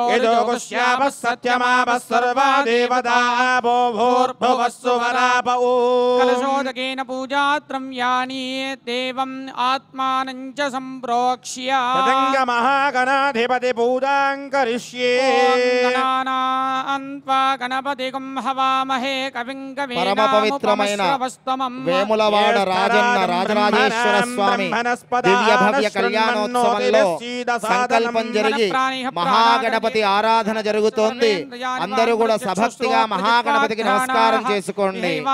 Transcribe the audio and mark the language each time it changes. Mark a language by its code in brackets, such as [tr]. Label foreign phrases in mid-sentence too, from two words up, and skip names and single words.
[sa] यजोगुस्यापः सत्यमापः सर्वा देवतापो भूर्भुवः सुवरापो कलशोदकेन पूजाद्रव्याणि देवम् आत्मानं च सम्प्रोक्ष्य महागणाधिपति पूजां करिष्ये गणानान्त्वा गणपतिं हवामहे कविं [te] పరమ పవిత్రమైన వేములవాడ రాజన్న రాజరాజేశ్వర స్వామి దివ్య భవ్య కళ్యాణోత్సవంలో సంకల్పం జరిగి మహాగణపతి ఆరాధన జరుగుతోంది. అందరూ కూడా సభక్తిగా మహాగణపతికి నమస్కారం చేసుకోండి.